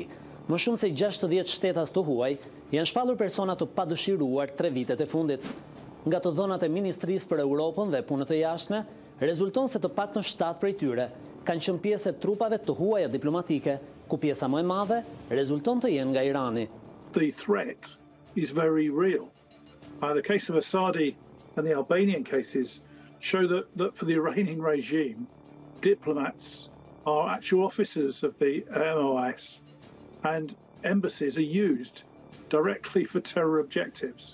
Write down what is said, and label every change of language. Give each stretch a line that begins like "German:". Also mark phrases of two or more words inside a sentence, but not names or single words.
Albanian: Më shumë se 60 shtetas të huaj janë shpallur persona të padëshiruar 3 vitet e fundit. Nga të dhënat e Ministrisë për Europën dhe Punët e Jashtme, rezulton se të paktën 7 prej tyre kanë qenë pjesë e trupave të huaja diplomatike, ku pjesa më e madhe rezulton të jenë nga Irani.
English: The threat is very real. The case of Asadi and the Albanian cases show that for the Iranian regime, diplomats are actual officers of the MOS, and embassies are used directly for terror objectives.